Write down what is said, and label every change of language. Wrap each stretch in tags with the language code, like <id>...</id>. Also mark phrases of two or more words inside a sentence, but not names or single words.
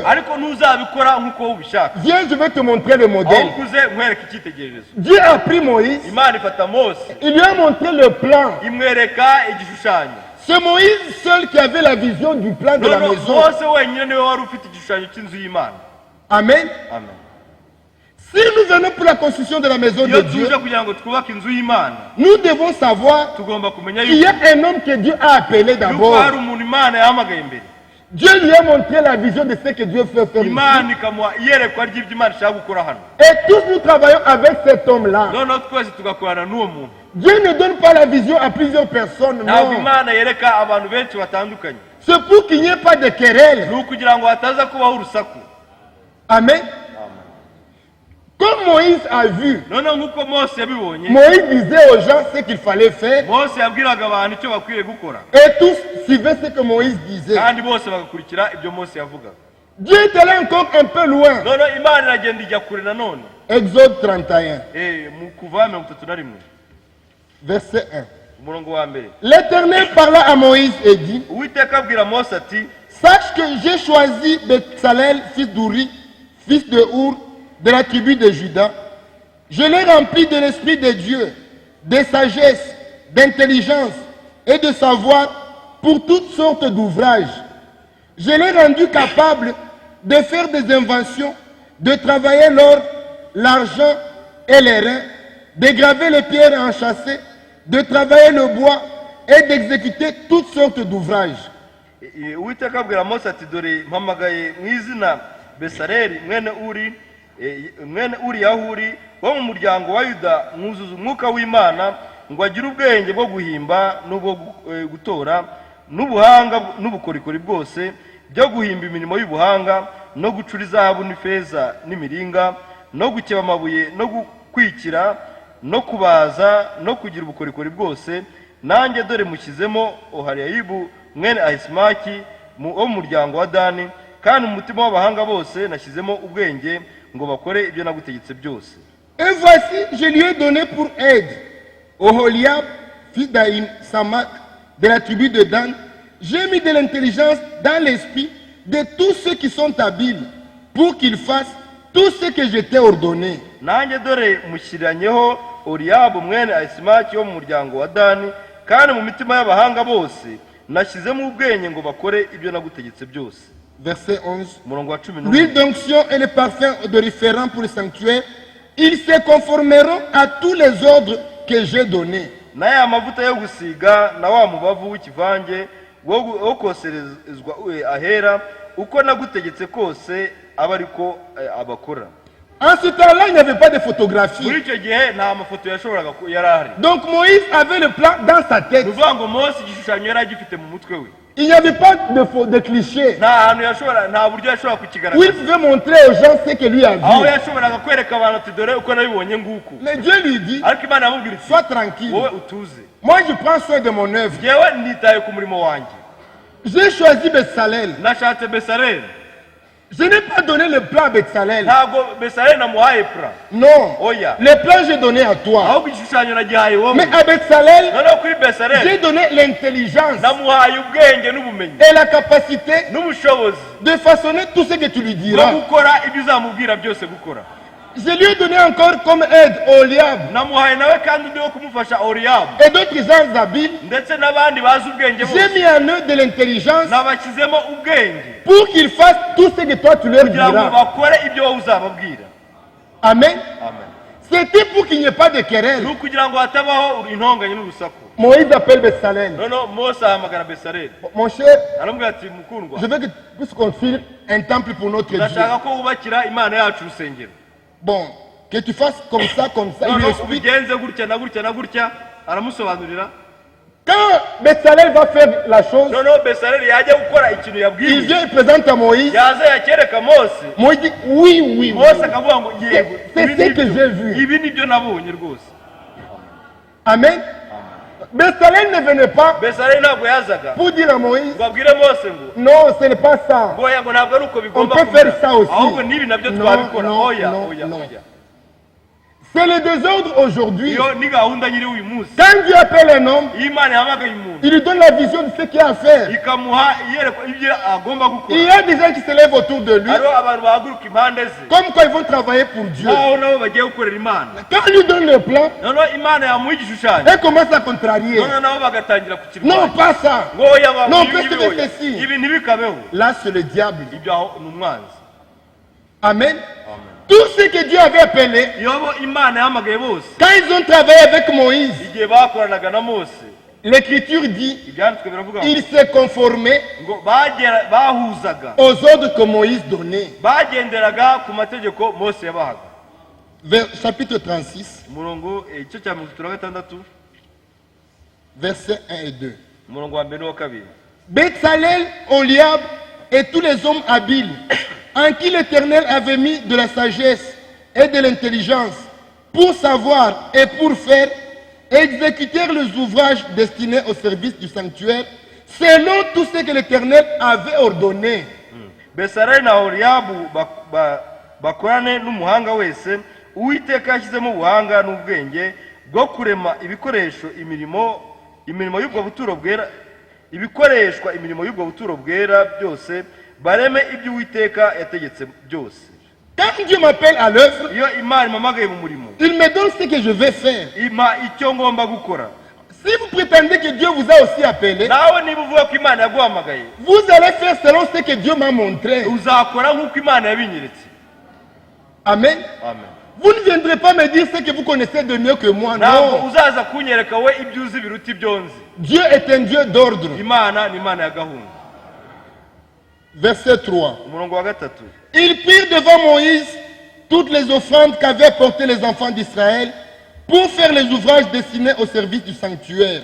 <rw>ariko ntuzabikora nk'uko wowe ubishaka,</rw> <fr>Viens, je vais te montrer le modèle.</fr> <rw>ahubwo uze nkwereke icyitegererezo.</rw> <fr>Dieu a pris Moïse.</fr> <rw>imana ifata mose</rw> <fr>Il lui a montré le plan.</fr> <rw>imwereka igishushanyo.</rw> <fr>C'est Moïse seul qui avait la vision du plan de la</fr> <rw>noneho</rw> <fr>maison.</fr> <rw>mose wenyine niwe wari ufite igishushanyo cy'inzu y'imana.</rw> <fr>Amen.</fr> <rw>amen.</rw> <fr>Si nous venons pour la construction de la maison de</fr> <rw>iyo</rw> <fr>Dieu,</fr> <rw>tuje kugira ngo twubake inzu y'imana,</rw> <fr>nous devons savoir</fr> <rw>tugomba kumenya</rw> <fr>qu'il y</fr> <rw>yuko</rw> <fr>a un homme que Dieu a appelé</fr> <rw>yuko</rw> <fr>d'abord.</fr> <rw>hari umuntu imana yahamagaye mbere.</rw> <fr>Dieu lui a montré la vision de ce que Dieu veut faire ici.</fr> <rw>imana ikamuha iyerekwa ry'ibyo imana ishaka gukora hano.</rw> <fr>Et tous nous travaillons avec cet homme-là.</fr> <rw>noneho twese tugakorana n'uwo muntu.</rw> <fr>Dieu ne donne pas la vision à plusieurs personnes,</fr> <rw>ntabwo</rw> <fr>non.</fr> <rw>imana yereka abantu benshi batandukanye.</rw> <fr>C'est pour qu'il n'y ait pas de querelle.</fr> <rw>ni ukugira ngo hataza kubaho urusaku.</rw> <fr>Amen.</fr> <rw>Amen.</rw> <fr>Comme Moïse a vu,</fr> <rw>noneho nk'uko mose yabibonye</rw> <fr>Moïse disait aux gens ce qu'il fallait faire</fr> <rw>mose yabwiraga abantu icyo bakwiriye gukora</rw> <fr>et tous suivaient ce que Moïse disait.</fr> <rw>kandi bose bagakurikira ibyo mose yavugaga.</rw> <fr>Dieu est allé encore un peu loin.</fr> <rw>noneho imana iragenda ijya kure nanone.</rw> <fr>Exode 31,</fr> <rw>Mu kuva 31</rw> <fr>verset 1.</fr> <rw>umurongo wa mbere.</rw> <fr>L'Éternel parla à Moïse et dit, uwiteka abwira mose ati sache que j'ai choisi Betsalel, fils d'Uri, fils de Our, de la tribu de Juda. Je l'ai rempli de l'esprit de Dieu, de sagesse, d'intelligence et de savoir pour toutes sortes d'ouvrages. Je l'ai rendu capable de faire des inventions, de travailler l'or, l'argent et les reins, de graver les pierres enchâssées, de travailler le bois et d'exécuter toutes sortes d'ouvrages.</fr> <rw>uwiteka abwira mose ati dore mpamagaye mu izina Besaleli mwene uri yahuri wo mu muryango wa Yuda, mwuzuza umwuka w'Imana ngo agire ubwenge bwo guhimba n'ubwo gutora n'ubuhanga n'ubukorikori bwose byo guhimba imirimo y'ubuhanga no gucura izahabu n'ifeza n'imiringa no gukeba amabuye no gukwikira no kubaza no kugira ubukorikori bwose. Nanjye dore mushyizemo Oholiyabu mwene Ahisamaki wo mu muryango wa Dani, kandi mu mutima w'abahanga bose nashyizemo ubwenge ngo bakore ibyo nagutegetse byose.</rw> <fr>Et voici, je lui ai donné pour aide Oholiab, fils d'Ahisamach, de la tribu de Dan. J'ai mis de l'intelligence dans l'esprit de tous ceux qui sont habiles, pour qu'ils fassent tout ce que je t'ai ordonné.</fr> <rw>Nanjye dore mushyiranyeho Oholiyabu mwene Ahisamaki wo mu muryango wa Dani, kandi mu mitima y'abahanga bose nashyizemo ubwenge ngo bakore ibyo nagutegetse byose.</rw> <fr>Verset 11.</fr> <rw>Umurongo wa 11.</rw> <fr>L'huile d'onction et le parfum odoriférant pour le sanctuaire, ils se conformeront à tous les ordres que j'ai donnés.</fr> <rw>Na ya mavuta yo gusiga na wa mubavu w'ikivange wo koserezwa ahera uko nagutegetse kose aba ariko abakora.</rw> <fr>En ce temps-là, il n'y avait pas de photographie.</fr> <rw>Muri icyo gihe nta mafoto yashoboraga yarahari.</rw> <fr>Donc Moïse avait le plan dans sa tête.</fr> <rw>Nuvuga ngo Mose igishushanyo yari agifite mu mutwe we.</rw> <fr>Il n'y avait pas de cliché</fr> <rw>Nta hantu yashobora, nta buryo yashobora</rw> <fr>où il</fr> <rw>kukigaragaza.</rw> <fr>pouvait montrer aux gens ce que lui a</fr> <rw>Aho</rw> <fr>vu.</fr> <rw>yashoboraga kwereka abantu ati dore uko nabibonye nguku.</rw> <fr>Mais Dieu lui dit,</fr> <rw>Ariko Imana yamubwira iti</rw> <fr>sois tranquille.</fr> <rw>wowe utuze.</rw> <fr>Moi, je prends soin de mon œuvre.</fr> <rw>Jewe nitaye ku murimo wanjye.</rw> <fr>J'ai choisi Betsalel.</fr> <rw>Nashatse Besaleli.</rw> <fr>Je n'ai pas donné le plan à Betsalel.</fr> <rw>Ntabwo Besaleli namuhaye plan.</rw> <fr>Non.</fr> <rw>Oya.</rw> <fr>Le plan, j'ai donné à toi.</fr> <rw>Ahubwo igishushanyo nagihaye wowe.</rw> <fr>Mais à Betsalel,</fr> <rw>Noneho kuri Besaleli</rw> <fr>j'ai donné l'intelligence</fr> <rw>namuhaye ubwenge n'ubumenyi</rw> <fr>et la capacité</fr> <rw>n'ubushobozi</rw> <fr>de façonner tout ce que tu lui</fr> <rw>bwo</rw> <fr>diras.</fr> <rw>gukora ibyo uzamubwira byose gukora.</rw> <fr>Je lui ai donné encore comme aide Oholiab</fr> <rw>Namuhaye nawe kandi undi wo kumufasha Oholiyabu</rw> <fr>et d'autres gens habiles.</fr> <rw>ndetse n'abandi bazi ubwenge</rw> <fr>J'ai</fr> <rw>bose</rw> <fr>mis en eux de l'intelligence</fr> <rw>nabashyizemo ubwenge</rw> <fr>pour qu'ils fassent tout ce que toi tu leur</fr> <rw>kugira ngo</rw> <fr>diras.</fr> <rw>bakore ibyo wowe uzababwira.</rw> <fr>Amen.</fr> <rw>Amen.</rw> <fr>C'était pour qu'il n'y ait pas de querelle.</fr> <rw>ni ukugira ngo hatabaho intonganya n'urusaku.</rw> <fr>Moïse appelle Betsalel.</fr> <rw>noneho Mose ahamagara Besaleli</rw> <fr>Mon cher,</fr> <rw>aramubwira ati mukundwa</rw> <fr>je veux que puisse construire un temple pour notre Dieu.</fr> <rw>ndashaka ko wubakira Imana yacu urusengero.</rw> <fr>Bon, que tu fasses comme ça, il lui</fr> <rw>noneho</rw> <fr>explique.</fr> <rw>ubigenze gutya na gutya na gutya aramusobanurira.</rw> <fr>Quand Betsalel va faire la chose,</fr> <rw>noneho Besaleli yajya gukora ikintu</rw> <fr>il</fr> <rw>yabwiwe</rw> <fr>vient et présente à Moïse.</fr> <rw>yaza yakereka Mose.</rw> <fr>Moïse dit oui, oui, oui.</fr> <rw>Mose akavuga ngo yego</rw> <fr>C'est</fr> <rw>ibi</rw> <fr>ce</fr> <rw>ni</rw> <fr>que</fr> <rw>byo.</rw> <fr>j'ai vu.</fr> <rw>Ibi ni byo nabonye rwose.</rw> <fr>Amen. Betsalel ne venait pas</fr> <rw>Besaleli ntabwo yazaga</rw> <fr>pour dire à Moïse,</fr> <rw>ngo abwire Mose ngo</rw> <fr>non, ce n'est pas ça.</fr> <rw>oya ngo ntabwo ari uko bigomba</rw> <fr>On peut faire ça aussi.</fr> <rw>ahubwo n'ibi nabyo</rw> <fr>Non,</fr> <rw>twabikora.</rw> <fr>non,</fr> <rw>oya</rw> <fr>non,</fr> <rw>oya</rw> <fr>non.</fr> <rw>oya.</rw> <fr>C'est le désordre aujourd'hui.</fr> <rw>iyo ni gahunda nyiri uyu munsi.</rw> <fr>Quand Dieu appelle un homme,</fr> <rw>iyo Imana yahamagaye umuntu</rw> <fr>il lui donne la vision de ce qu'il a à faire.</fr> <rw>ikamuha iyerekwa ibyo agomba</rw> <fr>Il y</fr> <rw>gukora.</rw> <fr>a des gens qui se lèvent autour de lui,</fr> <rw>hariho abantu bahaguruka impande ze</rw> <fr>comme quoi ils vont travailler pour Dieu.</fr> <rw>aho nabo bagiye gukorera Imana.</rw> <fr>Quand il lui donne le plan,</fr> <rw>noneho Imana yamuha igishushanyo</rw> <fr>elle commence à contrarier.</fr> <rw>noneho nabo bagatangira</rw> <fr>Non,</fr> <rw>kukirwanya</rw> <fr>pas ça.</fr> <rw>ngo oya ngo</rw> <fr>Non,</fr> <rw>ibi</rw> <fr>parce que</fr> <rw>ngibi oya.</rw> <fr>c'est ceci.</fr> <rw>ibi ntibikabeho.</rw> <fr>Là, c'est le diable.</fr> <rw>ibyo aho ni umwanzi.</rw> <fr>Amen. Tout ce que Dieu avait appelé,</fr> <rw>iyo bo Imana yahamagaye bose</rw> <fr>quand ils ont travaillé avec Moïse,</fr> <rw>igihe bakoranaga na Mose</rw> <fr>l'Écriture dit,</fr> <rw>ibyanditswe biravuga ngo</rw> <fr>ils se conformaient</fr> <rw>ngo bahuzaga</rw> <fr>aux ordres que Moïse donnait.</fr> <rw>bagenderaga ku mategeko Mose yabahaga.</rw> <fr>Chapitre 36,</fr> <rw>umurongo igice cya 36</rw> <fr>versets 1 et 2.</fr> <rw>umurongo wa mbere n'uwa kabiri.</rw> <fr>Betsalel, Oholiab et tous les hommes habiles, en qui l'Éternel avait mis de la sagesse, et de l'intelligence pour savoir et pour faire, exécuter les ouvrages destinés au service du sanctuaire, selon tout ce que l'Éternel avait ordonné.</fr> <rw>Besareli na Oholiyabu bakorane n'umuhanga wese Uwiteka yashyizemo ubuhanga n'ubwenge bwo kurema ibikoreshwa imirimo y'ubwo buturo bwera, ibikoreshwa imirimo y'ubwo buturo bwera byose, bareme ibyo Uwiteka yategetse byose.</rw> <fr>Quand Dieu m'appelle à l'œuvre,</fr> <rw>Iyo Imana impamagaye mu murimo,</rw> <fr>il me donne ce que je vais faire.</fr> <rw>impa icyo ngomba gukora.</rw> <fr>Si vous prétendez que Dieu vous a aussi appelé,</fr> <rw>Nawe niba uvuga ko Imana yaguhamagaye,</rw> <fr>vous allez faire selon ce que Dieu m'a montré.</fr> <rw>uzakora nk'uko Imana yabinyeretse.</rw> <fr>Amen.</fr> <rw>Amen.</rw> <fr>Vous ne viendrez pas me dire ce que vous connaissez de mieux que moi.</fr> <rw>Ntabwo</rw> <fr>Non.</fr> <rw>uzaza kunyereka we ibyo uzi biruta ibyo nzi.</rw> <fr>Dieu est un Dieu d'ordre.</fr> <rw>Imana ni Imana ya gahunda.</rw> <fr>Verset 3.</fr> <rw>Umurongo wa gatatu.</rw> <fr>Ils prirent devant Moïse toutes les offrandes qu'avaient portées les enfants d'Israël pour faire les ouvrages destinés au service du sanctuaire.</fr>